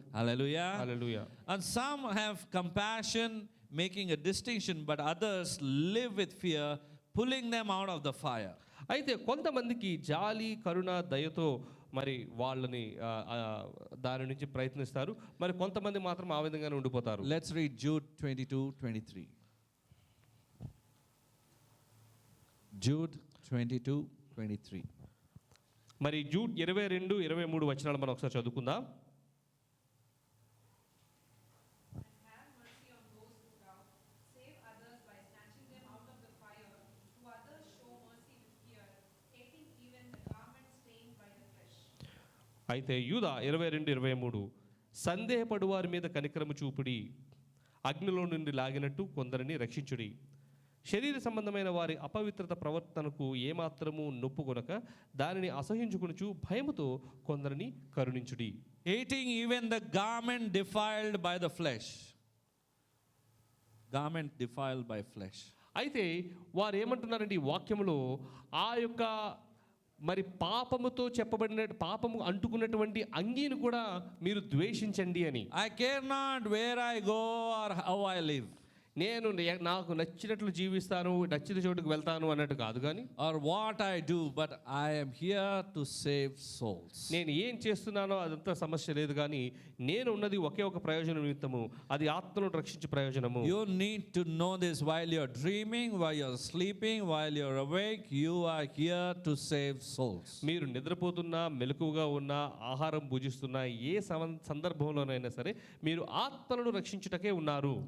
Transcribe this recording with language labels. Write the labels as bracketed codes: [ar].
[en] Hallelujah. [te] Hallelujah. [en] And some have compassion, making a distinction, but others live with fear, pulling them out of the fire. [te] అయితే కొంతమందికి జాలి, కరుణ, దయతో మరి వాళ్ళని దాని నుంచి ప్రయత్నిస్తారు. మరి కొంతమంది మాత్రం ఆ విధంగానే ఉండిపోతారు. [en] Let's read Jude 22:23. Jude 22:23. [te] మరి జూడ్ 22-23 వచనాలు మనం ఒకసారి చదువుకుందాం. అయితే యూదా 22-23 సందేహపడు వారి మీద కనికరము చూపుడి, అగ్నిలో నుండి లాగినట్టు కొందరిని రక్షించుడి, శరీర సంబంధమైన వారి అపవిత్రత ప్రవర్తనకు ఏమాత్రము నొప్పుకొనక దానిని అసహించుకొనుచు భయముతో కొందరిని కరుణించుడి. [en] Hating even the garment defiled by the flesh. Garment defiled by flesh. [te] అయితే వారు ఏమంటున్నారంటే ఈ వాక్యములో ఆ యొక్క మరి పాపముతో చెప్పబడిన పాపము అంటుకున్నటువంటి అంగీని కూడా మీరు ద్వేషించండి అని. [en] I care not where I go or how I live. [te] నేను నాకు నచ్చినట్లు జీవిస్తాను, నచ్చిన చోటుకు వెళ్తాను అన్నట్టు కాదు కానీ, [en] or what I do, but I am here to save souls. [te] నేను ఏం చేస్తున్నానో అదంతా సమస్య లేదు కానీ నేను ఉన్నది ఒకే ఒక ప్రయోజనం నిమిత్తము, అది ఆత్మను రక్షించే ప్రయోజనము. [en] You need to know this while you're dreaming, while you're sleeping, while you're awake. You are here to save souls. [te] మీరు నిద్రపోతున్నా, మెలకువగా ఉన్నా, ఆహారం భుజిస్తున్నా, ఏ సందర్భంలోనైనా సరే మీరు ఆత్మలను రక్షించుటకే ఉన్నారు.